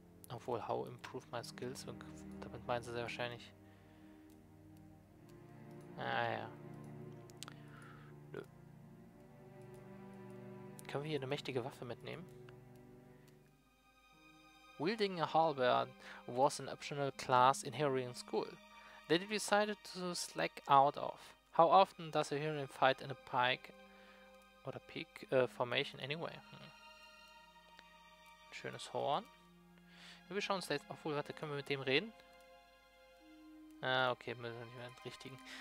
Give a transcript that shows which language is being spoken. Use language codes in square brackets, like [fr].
[de] Obwohl, [en] how improve my skills? [de] Und damit meinen sie sehr wahrscheinlich. Ja. Nö. Können wir hier eine mächtige Waffe mitnehmen? [en] Wielding a halberd was an optional class in Heroine school that he decided to slack out of. How often does a Heroine fight in a pike [de] oder [en] peak formation anyway? [de] Schönes Horn. Wir schauen uns da jetzt... Obwohl, warte, können wir mit dem reden? Okay, müssen wir nicht mehr richtigen.